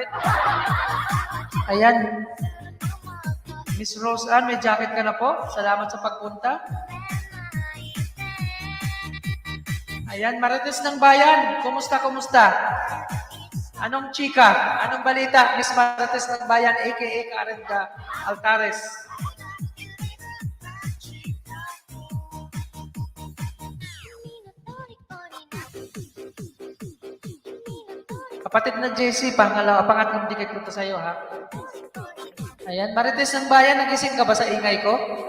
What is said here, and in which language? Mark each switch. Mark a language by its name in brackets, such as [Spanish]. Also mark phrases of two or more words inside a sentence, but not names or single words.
[Filipino] Ayan. Miss Rose Ann, may jacket ka na po. Salamat sa pagpunta. Ayan, Marites ng Bayan. Kumusta? Anong chika? Anong balita? Miss Marites ng Bayan, a.k.a. Karen Altares. Kapatid na Jessie, pangatlong dikit ko to sa'yo, ha? Ayan, Marites ng Bayan, nagising ka ba sa ingay ko?